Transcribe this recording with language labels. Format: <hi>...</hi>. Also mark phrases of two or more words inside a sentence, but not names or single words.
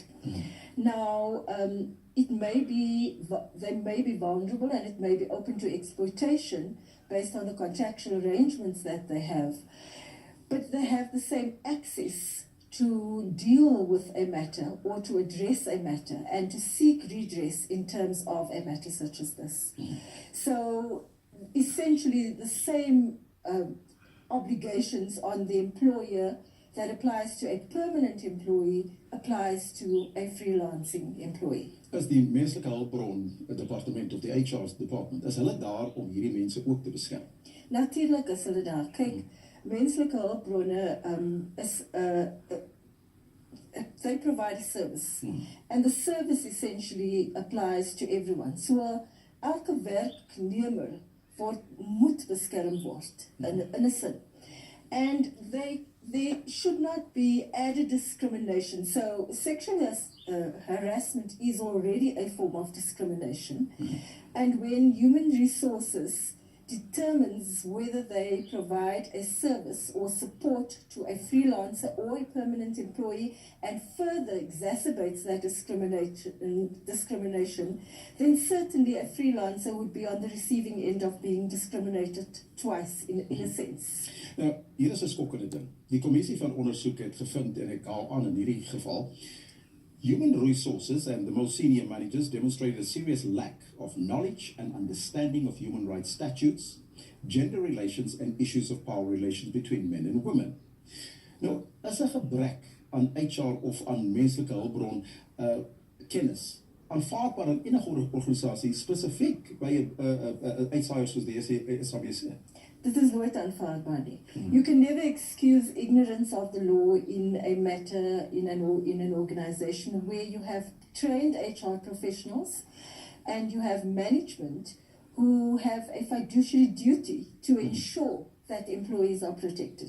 <en>Now, they may be vulnerable and it may be open to exploitation based on the contractual arrangements that they have, but they have the same access to deal with a matter or to address a matter and to seek redress in terms of a matter such as this. So essentially the same obligations on the employer that applies to a permanent employee applies to a freelancing employee.</en> <af>Is die menslike hulpbron departement of die</af> <en>HR department,</en> <af>is hulle daar om hierdie mense ook te beskerm? Natuurlijk is hulle daar. Kyk, menslike hulpbronne</af> <en>they provide a service. And the service essentially applies to everyone.</en> <af>So elke werknemer moet beskerm word in 'n sin.</af> <en>And there should not be added discrimination. So sexual harassment is already a form of discrimination. And when human resources determines whether they provide a service or support to a freelancer or a permanent employee and further exacerbates that discrimination, then certainly a freelancer would be on the receiving end of being discriminated twice in a sense.</en> <af>Nou, hier is 'n skokkende ding. Die kommissie van ondersoek het gevind, en ek haal aan in hierdie geval,</af> <en>human resources and the most senior managers demonstrated a serious lack of knowledge and understanding of human rights statutes, gender relations, and issues of power relations between men and women.</en> <af>Nou, as 'n gebrek aan HR of aan menslike hulpbron kennis aanvaardbaar in enige organisasie, spesifiek by 'n uitsaaier soos die SABC? Dit is nooit aanvaardbaar nie.</af> <en>You can never excuse ignorance of the law in a matter in an organization where you have trained HR professionals and you have management who have a fiduciary duty to ensure that employees are protected.</en>